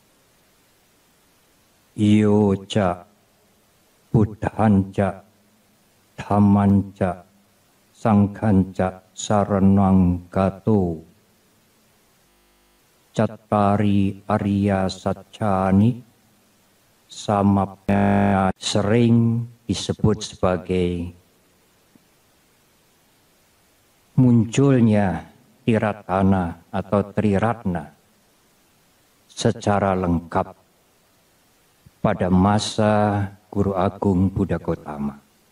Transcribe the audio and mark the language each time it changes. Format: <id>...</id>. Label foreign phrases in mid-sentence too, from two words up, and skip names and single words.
<pi>Yo ca buddhanca dhammanca sanghanca saranang gato. Cattari Arya Satchani</pi> <id>samapnya sering disebut sebagai munculnya Tiratana atau Triratna secara lengkap pada masa Guru Agung Buddha Gautama.</id>